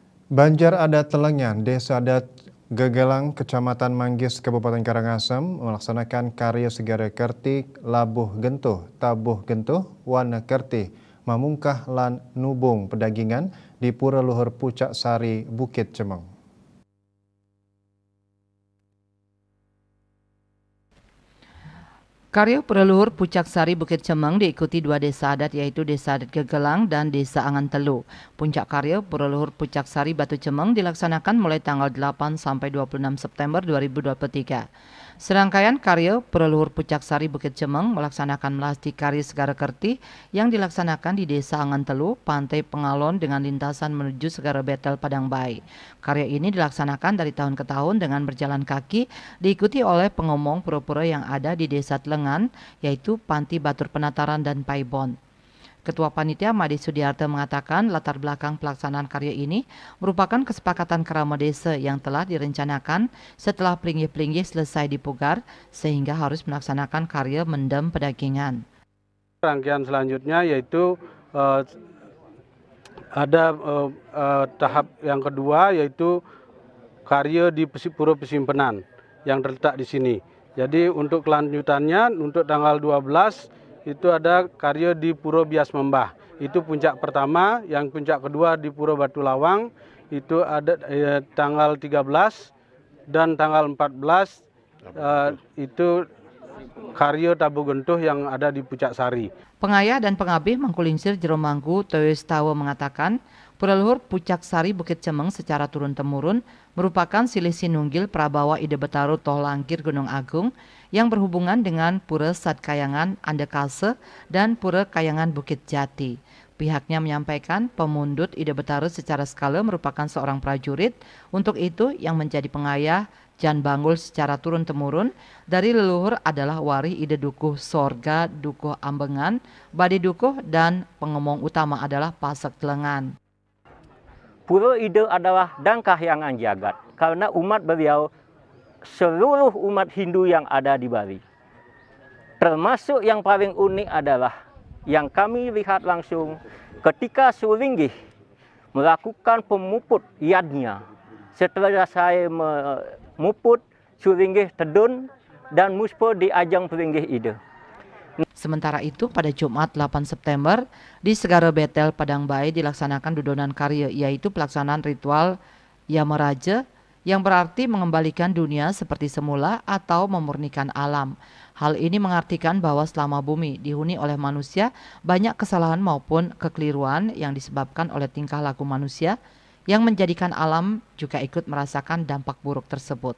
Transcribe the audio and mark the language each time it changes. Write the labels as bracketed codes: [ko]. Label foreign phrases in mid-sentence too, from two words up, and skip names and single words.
[id] Banjar Adat Telengan, Desa Adat Gegelang, Kecamatan Manggis, Kabupaten Karangasem melaksanakan karya Segara Kerti, Labuh Gentuh, Tabuh Gentuh, Wana Kerti, Mamungkah lan Nubung Pedagingan di Pura Luhur Pucak Sari, Bukit Cemeng. Karya Pura Luhur Pucak Sari Bukit Cemeng diikuti dua desa adat yaitu Desa Adat Gegelang dan Desa Angan Telu. Puncak karya Pura Luhur Pucak Sari Batu Cemeng dilaksanakan mulai tanggal 8 sampai 26 September 2023. Serangkaian karya Pura Luhur Pucak Sari Bukit Cemeng melaksanakan melasti karya Segara Kerti yang dilaksanakan di Desa Angan Telu, Pantai Pengalon dengan lintasan menuju Segara Betel Padang Bayi. Karya ini dilaksanakan dari tahun ke tahun dengan berjalan kaki, diikuti oleh pengomong pura-pura yang ada di Desa Telengan, yaitu Panti Batur Penataran dan Paibon. Ketua Panitia Made Sudiarto mengatakan latar belakang pelaksanaan karya ini merupakan kesepakatan kerama desa yang telah direncanakan setelah pelinggih-pelinggih selesai dipugar sehingga harus melaksanakan karya mendem pedagingan. Rangkaian selanjutnya yaitu ada tahap yang kedua yaitu karya di Pura Pesimpenan yang terletak di sini. Jadi untuk kelanjutannya untuk tanggal 12 itu ada karya di Pura Bias Membah. Itu puncak pertama, yang puncak kedua di Pura Batu Lawang itu ada tanggal 13 dan tanggal 14 itu karya Tabuh Gentuh yang ada di Pucak Sari. Pengayah dan pengabih Mangkulingsir Jero Manggu Toyos Tawo mengatakan Pura Luhur Pucak Sari Bukit Cemeng secara turun-temurun merupakan [ban] silih sinunggil prabawa [id] Ide Betaru Toh Langkir Gunung Agung yang berhubungan dengan Pura Sadkayangan Andekase dan Pura Kayangan Bukit Jati. Pihaknya menyampaikan pemundut Ide Betaru secara skala merupakan seorang prajurit, untuk itu yang menjadi pengayah Jan Banggul secara turun-temurun dari leluhur adalah Wari Ide Dukuh Sorga Dukuh Ambengan, Bade Dukuh, dan pengomong utama adalah Pasak Telengan. Pura Ide adalah Dangkahyangan Jagat karena umat beliau seluruh umat Hindu yang ada di Bali. Termasuk yang paling unik adalah yang kami lihat langsung ketika Sulinggih melakukan pemuput yadnya. Setelah saya memuput, Sulinggih tedun dan muspo di ajang Pelinggih Ide. Sementara itu pada Jumat 8 September di Segara Betel Padang Bayi dilaksanakan dudonan karya, yaitu pelaksanaan ritual Yamaraja yang berarti mengembalikan dunia seperti semula atau memurnikan alam. Hal ini mengartikan bahwa selama bumi dihuni oleh manusia, banyak kesalahan maupun kekeliruan yang disebabkan oleh tingkah laku manusia yang menjadikan alam juga ikut merasakan dampak buruk tersebut.